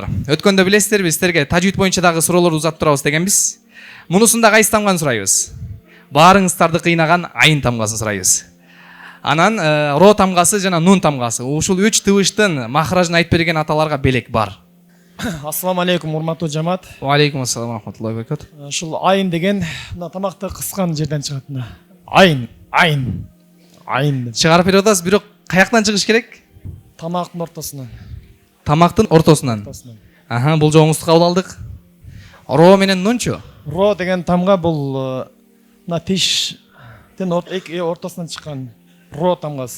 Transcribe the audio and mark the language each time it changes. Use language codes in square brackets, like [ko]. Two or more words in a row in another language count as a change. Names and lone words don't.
[ky] Өткөндө билесиздерби, сиздерге тажвид боюнча дагы суроолорду узатып турабыз дегенбиз. Мунусунда кайсы тамганы сурайбыз? Баарыңыздарды кыйнаган айын тамгасын сурайбыз. Анан ро тамгасы жана нун тамгасы. Ушул 3 тыбыштын махражын айтып берген аталарга белек бар. [ar] السلام عليكم, [ky] урматтуу жамаат. [ar] وعليكم السلام ورحمة الله وبركاته. [ky] Ушул айын деген мына тамакты кыскан жерден чыгат. Айын. Чыгарып берип атасыз, бирок каяктан чыгыш керек? Тамактын ортосунан. Тамактын ортосунан. Бул жоңузду кабыл алдык. Ро менен нунчу? Ро деген тамга бул мына тиштин ортосунан чыккан ро тамгасы.